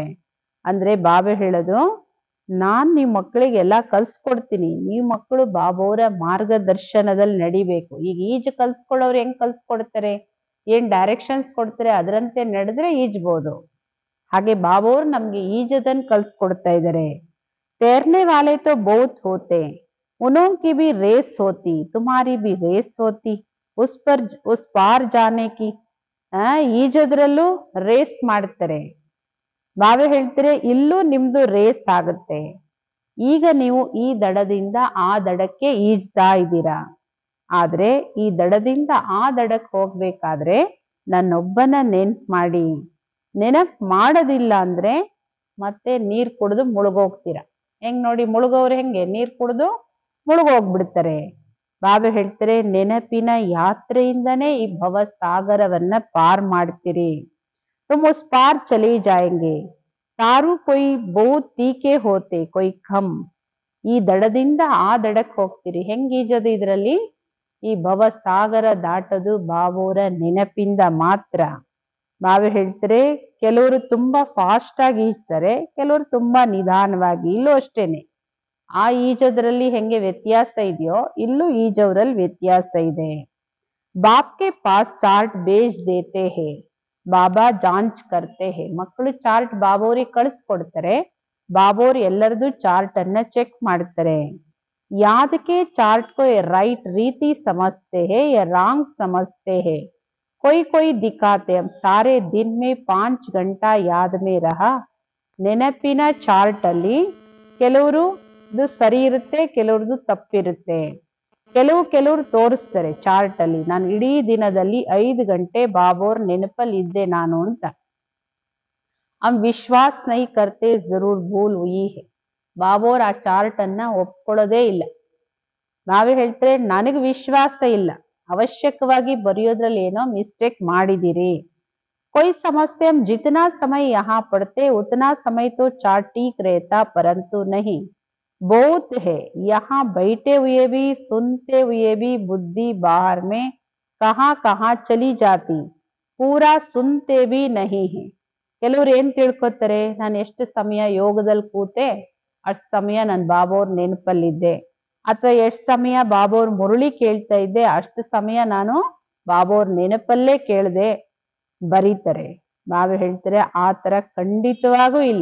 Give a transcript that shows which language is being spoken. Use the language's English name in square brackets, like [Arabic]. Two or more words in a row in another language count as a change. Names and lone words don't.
[Kannada] ಅಂದ್ರೆ ಬಾಬಾ ಹೇಳೋದು, ನಾನ್ ನಿಮ್ ಮಕ್ಕಳಿಗೆಲ್ಲ ಕಲ್ಸ್ಕೊಡ್ತೀನಿ, ನೀವ್ ಮಕ್ಕಳು ಬಾಬೋರ ಮಾರ್ಗದರ್ಶನದಲ್ಲಿ ನಡಿಬೇಕು. ಈಗ ಈಜು ಕಲ್ಸ್ಕೊಳ್ಳೋರು ಹೆಂಗ್ ಕಲ್ಸ್ಕೊಡ್ತಾರೆ, ಏನ್ ಡೈರೆಕ್ಷನ್ಸ್ ಕೊಡ್ತಾರೆ ಅದರಂತೆ ನಡೆದ್ರೆ ಈಜ್ಬೋದು. ಹಾಗೆ ಬಾಬೋರ್ ನಮ್ಗೆ ಈಜದನ್ ಕಲ್ಸ್ಕೊಡ್ತಾ ಇದಾರೆ. [Hindi] तैरने वाले तो बहुत होते, उन्हों की भी रेस होती, तुम्हारी भी रेस होती, उस पार जाने की. [Kannada] ಈಜೋದ್ರಲ್ಲೂ ರೇಸ್ ಮಾಡ್ತಾರೆ. ಬಾಬಾ ಹೇಳ್ತಾರೆ ಇಲ್ಲೂ ನಿಮ್ದು ರೇಸ್ ಆಗುತ್ತೆ. ಈಗ ನೀವು ಈ ದಡದಿಂದ ಆ ದಡಕ್ಕೆ ಈಜ್ತಾ ಇದ್ದೀರಾ. ಆದ್ರೆ ಈ ದಡದಿಂದ ಆ ದಡಕ್ಕೆ ಹೋಗ್ಬೇಕಾದ್ರೆ ನನ್ನೊಬ್ಬನ ನೆನ್ಪ್ ಮಾಡಿ. ನೆನಪ್ ಮಾಡೋದಿಲ್ಲ ಅಂದ್ರೆ ಮತ್ತೆ ನೀರ್ ಕುಡಿದು ಮುಳುಗೋಗ್ತೀರಾ. ಹೆಂಗ್ ನೋಡಿ, ಮುಳುಗೋರು ಹೆಂಗೆ ನೀರ್ ಕುಡಿದು ಮುಳುಗೋಗ್ಬಿಡ್ತಾರೆ. ಬಾಬಾ ಹೇಳ್ತಾರೆ ನೆನಪಿನ ಯಾತ್ರೆಯಿಂದನೇ ಈ ಭವ ಸಾಗರವನ್ನ ಪಾರ್ ಮಾಡ್ತೀರಿ. [Hindi] तुम उस पार चले जाएंगे, तारू कोई बहुत तीखे होते कोई कम. [Kannada] ಈ ದಡದಿಂದ ಆ ದಡಕ್ಕೆ ಹೋಗ್ತೀರಿ. ಹೆಂಗ್ ಈಜೋದು ಇದ್ರಲ್ಲಿ? ಈ ಭವ ಸಾಗರ ದಾಟದು ಬಾಬೋರ ನೆನಪಿಂದ ಮಾತ್ರ. ಬಾಬಾ ಹೇಳ್ತಾರೆ ಕೆಲವರು ತುಂಬಾ ಫಾಸ್ಟ್ ಆಗಿ ಈಜ್ತಾರೆ, ಕೆಲವರು ತುಂಬಾ ನಿಧಾನವಾಗಿ. ಇಲ್ಲೂ ಅಷ್ಟೇನೆ, ಆ ಈಜೋದ್ರಲ್ಲಿ ಹೆಂಗೆ ವ್ಯತ್ಯಾಸ ಇದೆಯೋ ಇಲ್ಲೂ ಈಜೋದ್ರಲ್ಲಿ ವ್ಯತ್ಯಾಸ ಇದೆ. [Hindi] बाप के पास चार्ट भेज देते हैं, बाबा जांच करते हैं. [Kannada] ಮಕ್ಕಳು ಚಾರ್ಟ್ ಬಾಬೋರಿಗೆ ಕಳಿಸ್ಕೊಡ್ತಾರೆ, ಬಾಬೋರ್ ಎಲ್ಲರದು ಚಾರ್ಟ್ ಅನ್ನ ಚೆಕ್ ಮಾಡ್ತಾರೆ. [Hindi] याद के चार्ट को राइट रीति समझते हैं या रॉन्ग समझते हैं, कोई दिखाते हम सारे दिन में 5 घंटा याद में रहा. [Kannada] ನೆನಪಿನ ಚಾರ್ಟ್ ಅಲ್ಲಿ ಕೆಲವರು ಸರಿ ಇರುತ್ತೆ, ಕೆಲವ್ರದ್ದು ತಪ್ಪಿರುತ್ತೆ. ಕೆಲವರು ತೋರಿಸ್ತಾರೆ ಚಾರ್ಟ್ ಅಲ್ಲಿ, ನಾನು ಇಡೀ ದಿನದಲ್ಲಿ 5 ಗಂಟೆ ಬಾಬೋರ್ ನೆನಪಲ್ಲಿ ಇದ್ದೆ ನಾನು ಅಂತ. [Hindi] हम विश्वास नहीं करते ज़रूर भूल हुई है. [Kannada] ಬಾಬೋರ್ ಆ ಚಾರ್ಟ್ ಅನ್ನ ಒಪ್ಕೊಳ್ಳೋದೇ ಇಲ್ಲ. ಬಾಬಾ ಹೇಳ್ತಾರೆ ನನಗೆ ವಿಶ್ವಾಸ ಇಲ್ಲ, ಅವಶ್ಯಕವಾಗಿ ಬರೆಯೋದ್ರಲ್ಲಿ ಏನೋ ಮಿಸ್ಟೇಕ್ ಮಾಡಿದಿರಿ. [Hindi] कोई समझते हम जितना समय यहाँ पढ़ते उतना समय तो चार्ट ठीक रहता, परंतु नहीं, बहुत है यहाँ बैठे हुए भी सुनते हुए भी बुद्धि बाहर में कहाँ कहाँ चली जाती, पूरा सुनते भी नहीं है. [Kannada] ಕೆಲವ್ರು ಏನ್ ತಿಳ್ಕೊತಾರೆ, ನಾನು ಎಷ್ಟು ಸಮಯ ಯೋಗದಲ್ಲಿ ಕೂತೆ ಅಷ್ಟು ಸಮಯ ನಾನು ಬಾಬೋರ್ ನೆನಪಲ್ಲಿದ್ದೆ, ಅಥವಾ ಎಷ್ಟು ಸಮಯ ಬಾಬೋರ್ ಮುರುಳಿ ಕೇಳ್ತಾ ಇದ್ದೆ ಅಷ್ಟು ಸಮಯ ನಾನು ಬಾಬೋರ್ ನೆನಪಲ್ಲೇ ಕೇಳ್ದೆ ಬರೀತಾರೆ. ಬಾಬಾ ಹೇಳ್ತಾರೆ ಆ ತರ ಖಂಡಿತವಾಗೂ ಇಲ್ಲ.